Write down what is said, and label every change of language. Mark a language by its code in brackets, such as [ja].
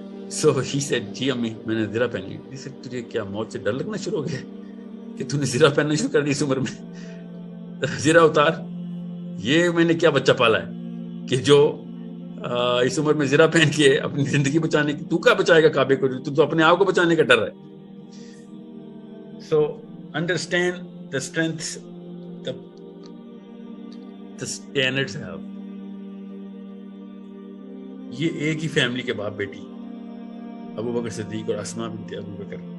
[en] so he said [ur] جی امی میں نے زرہ پہنی ہے. تجھے کیا موت سے ڈر لگنا شروع ہو گیا کہ تو نے زرہ پہننا شروع کر دی اس عمر میں؟ زرہ اتار. یہ میں نے کیا بچہ پالا ہے کہ جو اس عمر میں زرہ پہن کے اپنی زندگی بچانے کی، تو کیا بچائے گا کعبے کو؟ تو اپنے آپ کو بچانے کا ڈر ہے. [en] So understand the strengths the standards have. [ur] یہ ایک ہی فیملی کے باپ بیٹی ابو بکر صدیق اور اسماء بنت ابی بکر.